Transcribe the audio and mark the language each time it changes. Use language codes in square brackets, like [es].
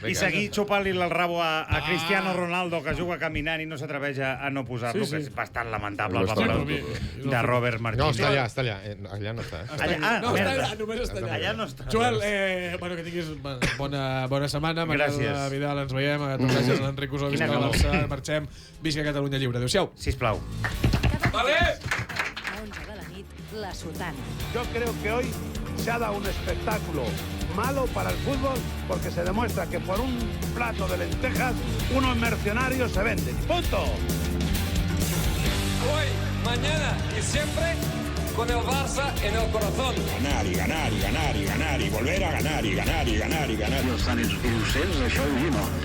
[ca] I seguir xupant-li el rabo a Cristiano Ronaldo, que juga caminant i no s'atreveix a no posar-lo, que és bastant lamentable el paper de Robert No, Martínez. està allà. Allà no està. No, està allà, només està allà. Allà no està. Joel, bueno, que tinguis bona setmana. Gràcies. M'agrada Vidal, ens veiem. A tu, gràcies a l'Enric Usó, visca el Barça. Marxem. Visca Catalunya Lliure. Adéu-siau. Sisplau. Vale. A 11 de la nit, La Sotana. [es] Yo creo que hoy se ha dado un espectáculo malo para el fútbol porque se demuestra que por un plato de lentejas unos mercenarios se venden. ¡Punto! Hoy, mañana y siempre con el Barça en el corazón. Ganar i ganar i ganar i ganar i volver a ganar i ganar i ganar i ganar. [ca] Els tan innocents, això ho no.